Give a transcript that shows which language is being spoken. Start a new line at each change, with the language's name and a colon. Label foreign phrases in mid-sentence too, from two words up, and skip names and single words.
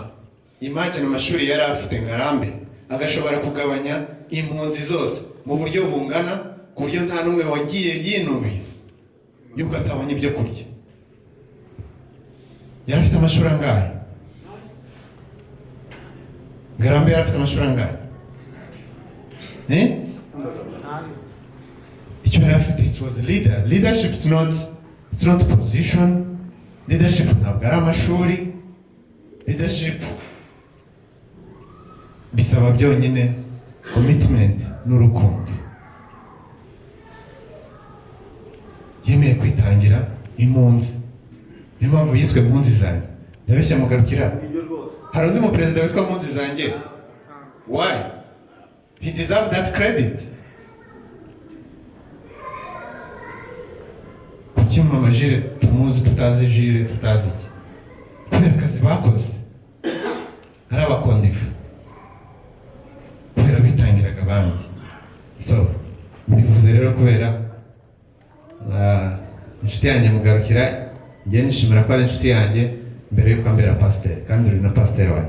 Kinyarwanda: Imagine amashuri yari afite Ngarambe agashobora kugabanya impunzi zose mu buryo bungana, ku buryo nta numwe wagiye yinubiye yuko atabonye ibyo kurya. Yari afite amashuri angahe? Ngarambe yari afite amashuri angahe? Icyo yari afite,
English: it was a leader. Leadership is not, it's not position.
Kinyarwanda: Leadership ntabwo ari amashuri. Leadership bisaba byonyine commitment n'urukundo. Yemeye kwitangira impunzi, niyo mpamvu yiswe impunzi zanjye. Ndabeshya mugarukira, hari undi mu perezida witwa impunzi zanjye?
English: Why? He deserves that credit.
Kinyarwanda: Kuki mama Jire tumuzi tutazi Jire tutazi iki? Kubera akazi bakoze, hari abakondifu, kubera bitangiraga abandi. So mbivuze rero kubera inshuti yanjye mugarukira, njye nishimira ko ari inshuti yanjye mbere yuko ambera pasiteri, kandi uri na pasiteri wanjye.